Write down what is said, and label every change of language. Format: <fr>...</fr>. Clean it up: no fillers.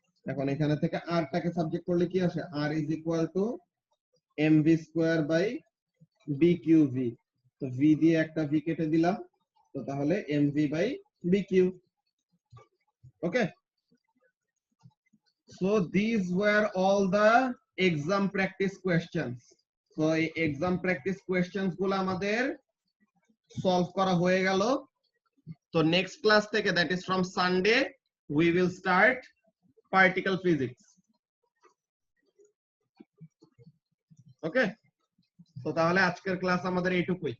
<bn>এখন এখানে থেকে r টাকে সাবজেক্ট করলে কি আসে,</bn> <en>r is equal to mv square by bqv,</en> <bn>তো v দিয়ে একটা v কেটে দিলাম, তো তাহলে mv by bq।</bn> <en>Okay, so these were all the exam practice questions.</en> <bn>so এই exam practice questions গুলো আমাদের সলভ করা হয়ে গেল। তো নেক্সট ক্লাস থেকে,</bn> <en>that is from Sunday, we will start particle physics.</en> <bn>ওকে, তো তাহলে আজকের ক্লাস আমাদের এইটুকুই।</bn>